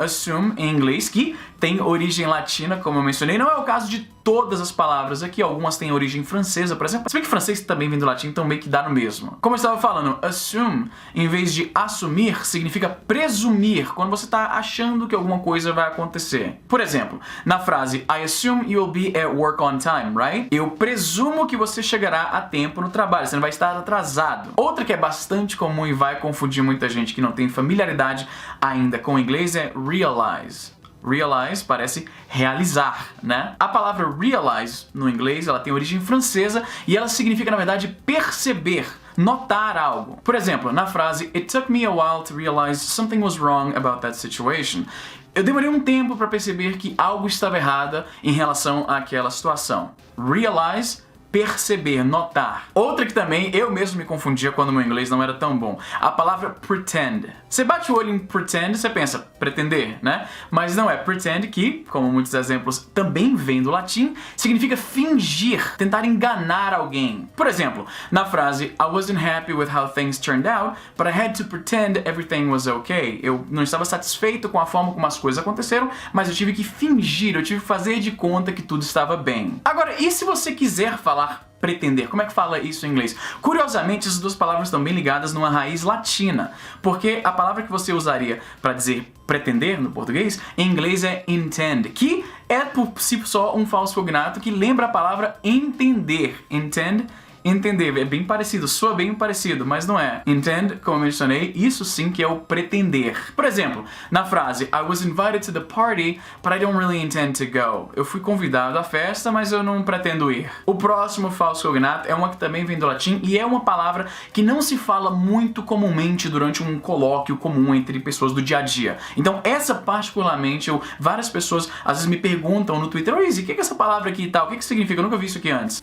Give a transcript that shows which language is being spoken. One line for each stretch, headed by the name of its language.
Portuguese: Assume em inglês, que tem origem latina, como eu mencionei, não é o caso de todas as palavras aqui, algumas têm origem francesa, por exemplo. Se bem que francês também vem do latim, então meio que dá no mesmo. Como eu estava falando, assume, em vez de assumir, significa presumir, quando você está achando que alguma coisa vai acontecer. Por exemplo, na frase
English: I assume you will be at work on time, right?
Portuguese: Eu presumo que você chegará a tempo no trabalho, você não vai estar atrasado. Outra que é bastante comum e vai confundir muita gente que não tem familiaridade ainda com o inglês é realize. Realize parece realizar, né? A palavra realize no inglês, ela tem origem francesa e ela significa, na verdade, perceber, notar algo. Por exemplo, na frase
English: It took me a while to realize something was wrong about that situation.
Portuguese: Eu demorei um tempo para perceber que algo estava errado em relação àquela situação. Realize, perceber, notar. Outra que também eu mesmo me confundia quando meu inglês não era tão bom: a palavra pretend. Você bate o olho em pretend, você pensa pretender, né? Mas não é. Pretend, que, como muitos exemplos também vem do latim, significa fingir, tentar enganar alguém. Por exemplo, na frase
English: I wasn't happy with how things turned out, but I had to pretend everything was okay.
Portuguese: Eu não estava satisfeito com a forma como as coisas aconteceram, mas eu tive que fingir, eu tive que fazer de conta que tudo estava bem. Agora, e se você quiser falar pretender? Como é que fala isso em inglês? Curiosamente, essas duas palavras estão bem ligadas numa raiz latina, porque a palavra que você usaria para dizer pretender no português, em inglês é intend, que é por si só um falso cognato que lembra a palavra entender. Intend, entender, é bem parecido, soa bem parecido, mas não é. Intend, como eu mencionei, isso sim que é o pretender. Por exemplo, na frase
English: I was invited to the party, but I don't really intend to go.
Portuguese: Eu fui convidado à festa, mas eu não pretendo ir. O próximo falso cognato é uma que também vem do latim e é uma palavra que não se fala muito comumente durante um colóquio comum entre pessoas do dia a dia. Então essa particularmente, várias pessoas às vezes me perguntam no Twitter: Easy, o que é essa palavra aqui e tal? O que significa? Eu nunca vi isso aqui antes.